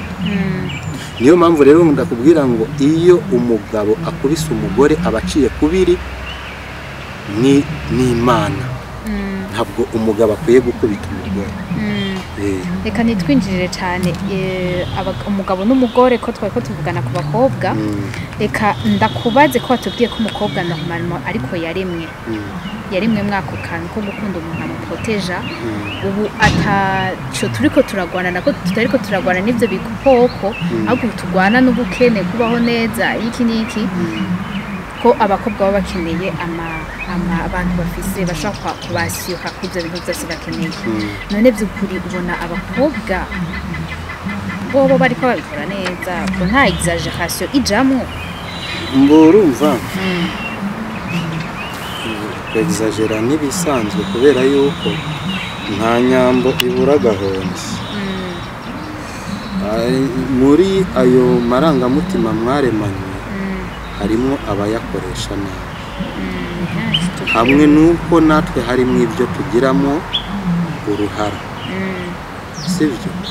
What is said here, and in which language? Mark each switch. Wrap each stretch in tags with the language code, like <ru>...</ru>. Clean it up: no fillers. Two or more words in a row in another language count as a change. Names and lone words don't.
<rn>Niyo mpamvu rero ndakubwira ngo iyo umugabo akubise umugore abaciye kubiri ni Imana, ntabwo umugabo akwiye gukubita umugore. Reka nitwinjirire cyane umugabo n'umugore ko twari ko tuvugana ku bakobwa. Reka ndakubaze ko watubwiye ko umukobwa normalement ariko yaremwe mwako kantu ko gukunda umuntu amuproteja. Ubu ataco turiko turagwana nako tutariko turagwana n'ivyo bikoko, ahubwo tugwana n'ubukene kubaho neza iki niki, ko abakobwa baba bakeneye abantu bafise bashaka kubashyuha kw'ibyo bintu byose bakeneye. None by'ukuri ubona abakobwa bobo bariko babikora neza ko nta exaggeration ijamwo? Mborumva exagera n'ibisanzwe kubera yuko nta nyambo ibura gahonzi. Muri ayo marangamutima mwaremanye harimo abayakoresha nabi, hamwe nuko natwe harimo ibyo tugiramo uruhara sibyo.</rn>